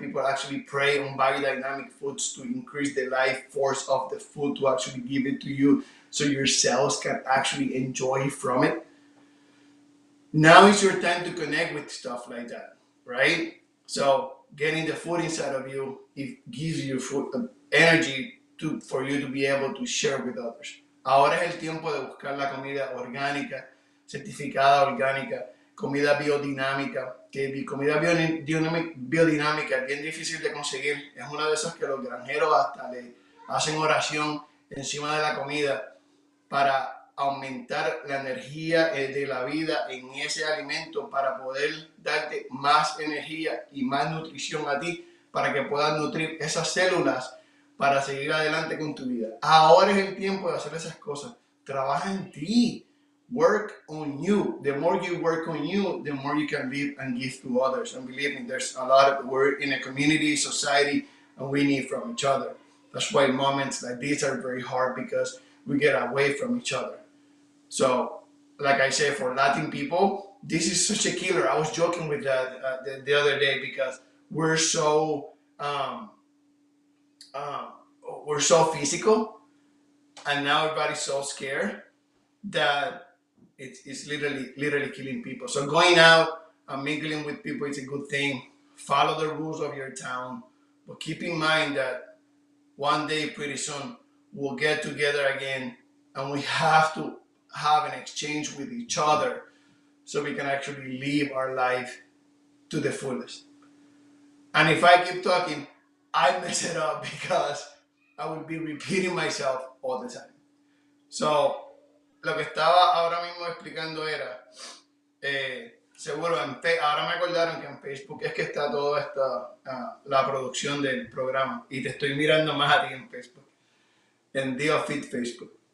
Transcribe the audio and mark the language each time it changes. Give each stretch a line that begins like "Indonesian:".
English: People actually prey on biodynamic foods to increase the life force of the food to actually give it to you so your cells can actually enjoy from it. Now is your time to connect with stuff like that, right? So getting the food inside of you, it gives you food, energy for you to be able to share with others.
Spanish: Ahora es el tiempo de buscar la comida orgánica, certificada orgánica, comida biodinámica, que comida biodinámica es bien difícil de conseguir. Es una de esas que los granjeros hasta le hacen oración encima de la comida para aumentar la energía de la vida en ese alimento para poder darte más energía y más nutrición a ti para que puedas nutrir esas células para seguir adelante con tu vida. Ahora es el tiempo de hacer esas cosas. Trabaja en ti.
English: Work on you. The more you work on you, the more you can live and give to others. And believe me, there's a lot of, we're in a community, society, and we need from each other. That's why moments like these are very hard because we get away from each other. So, like I said, for Latin people, this is such a killer. I was joking with that the other day because we're so um, um, we're so physical, and now everybody's so scared that it's literally killing people. So going out and mingling with people is a good thing. Follow the rules of your town, but keep in mind that one day pretty soon we'll get together again, and we have to have an exchange with each other so we can actually live our life to the fullest. And if I keep talking, I mess it up because I will be repeating myself all the time.
Spanish: So, lo que estaba ahora mismo explicando era, seguro, ahora me acordaron que en Facebook es que está toda la producción del programa y te estoy mirando más a ti en Facebook, en DioFit Facebook.